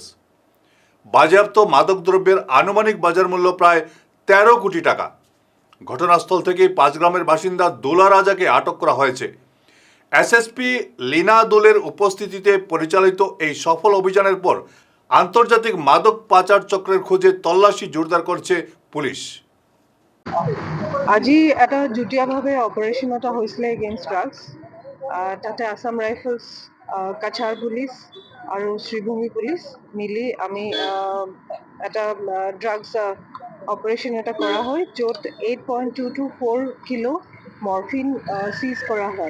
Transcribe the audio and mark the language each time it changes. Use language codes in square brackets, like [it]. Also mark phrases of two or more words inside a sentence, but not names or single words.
[bn] বাজেয়াপ্ত মাদকদ্রব্যের আনুমানিক বাজার মূল্য প্রায় 13 কোটি টাকা। ঘটনাস্থল থেকে 5 গ্রামের বাসিন্দা দোলা রাজাকে আটক করা হয়েছে। এসএসপি লীনা দোলের উপস্থিতিতে পরিচালিত এই সফল অভিযানের পর আন্তর্জাতিক মাদক পাচার চক্রের খোঁজে তল্লাশি জোরদার করছে পুলিশ। [as] আজি এটা যুটীয়াভাৱে অপাৰেশ্যন এটা হৈছিলে [en] against drugs. [as] তাতে আসাম ৰাইফলছ, কাছাৰ পুলিচ আৰু শ্ৰীভূমি পুলিচ মিলি আমি এটা [en] drugs operation [as] এটা কৰা হয়, য'ত 8.224 কিলো [en] morphine seize [as] কৰা হয়।